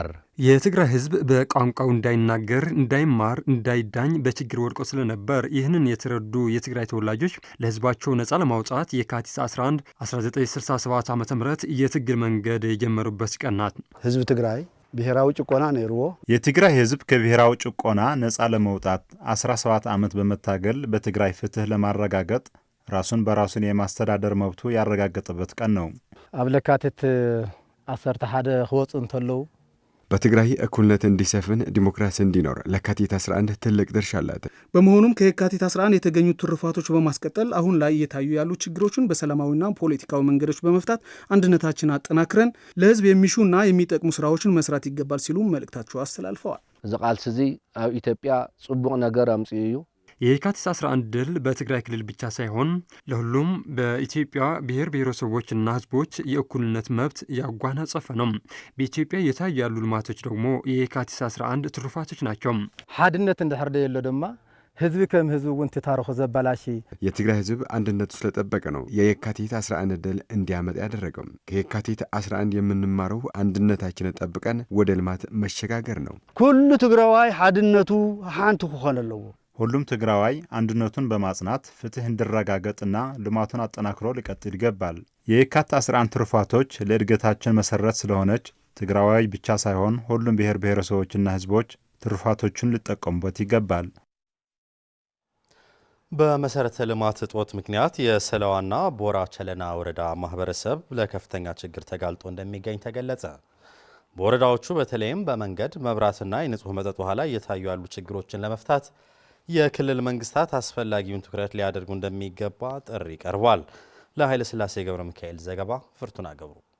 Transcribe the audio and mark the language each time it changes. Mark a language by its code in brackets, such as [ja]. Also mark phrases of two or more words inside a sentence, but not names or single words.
[am] የትግራይ ህዝብ በቋንቋው እንዳይናገር፣ እንዳይማር፣ እንዳይዳኝ በችግር ወድቆ ስለነበር ይህንን የተረዱ የትግራይ ተወላጆች ለህዝባቸው ነጻ ለማውጣት የካቲት 11 1967 ዓ.ም የትግል መንገድ የጀመሩበት ቀን ናት። [ti] ህዝብ ትግራይ ብሔራዊ ጭቆና ነይርዎ። [am] የትግራይ ህዝብ ከብሔራዊ ጭቆና ነጻ ለመውጣት 17 ዓመት በመታገል በትግራይ ፍትህ ለማረጋገጥ ራሱን በራሱን የማስተዳደር መብቱ ያረጋገጠበት ቀን ነው። [ti] ኣብ ለካቲት 11 ክወጽ እንተለው [am] በትግራይ እኩልነት እንዲሰፍን ዲሞክራሲ እንዲኖር ለካቲት 11 ትልቅ ድርሻ አላት። በመሆኑም ከየካቲት 11 የተገኙ ትሩፋቶች በማስቀጠል አሁን ላይ እየታዩ ያሉ ችግሮችን በሰላማዊና ፖለቲካዊ መንገዶች በመፍታት አንድነታችን አጠናክረን ለህዝብ የሚሹና የሚጠቅሙ ስራዎችን መስራት ይገባል ሲሉ መልእክታቸው አስተላልፈዋል። [ti] እዚ ቃልሲ እዚ ኣብ ኢትዮጵያ ጽቡቕ ነገር አምጽኡ እዩ። [am] የካቲት 11 ድል በትግራይ ክልል ብቻ ሳይሆን ለሁሉም በኢትዮጵያ ብሔር ብሔረሰቦችና ህዝቦች የእኩልነት መብት ያጓናጸፈ ነው። በኢትዮጵያ የታዩ ያሉ ልማቶች ደግሞ የካቲት 11 ትሩፋቶች ናቸው። [ti] ሓድነት እንድሕር ደየሎ ድማ ህዝብ ከም ህዝብ እውን ታሪኹ ዘበላሽ [am] የትግራይ ህዝብ አንድነቱ ስለጠበቀ ነው የካቲት 11 ድል እንዲያመጣ ያደረገው። ከየካቲት 11 የምንማረው አንድነታችንን ጠብቀን ወደ ልማት መሸጋገር ነው። [ti] ኩሉ ትግራዋይ ሓድነቱ ሓንቲ ክኾን ኣለዎ። [am] ሁሉም ትግራዋይ አንድነቱን በማጽናት ፍትህ እንዲረጋገጥና ልማቱን አጠናክሮ ሊቀጥል ይገባል። የካቲት 11 ትሩፋቶች ለእድገታችን መሰረት ስለሆነች ትግራዋይ ብቻ ሳይሆን ሁሉም ብሔር ብሔረሰቦችና ህዝቦች ትሩፋቶቹን ሊጠቀሙበት ይገባል። በመሰረተ ልማት እጦት ምክንያት የሰለዋና ቦራ ቸለና ወረዳ ማህበረሰብ ለከፍተኛ ችግር ተጋልጦ እንደሚገኝ ተገለጸ። በወረዳዎቹ በተለይም በመንገድ መብራትና የንጹህ መጠጥ ውሃ ላይ እየታዩ ያሉ ችግሮችን ለመፍታት የክልል መንግስታት አስፈላጊውን ትኩረት ሊያደርጉ እንደሚገባ ጥሪ ቀርቧል። ለኃይለ ሥላሴ ገብረ ሚካኤል ዘገባ ፍርቱና ገብሩ።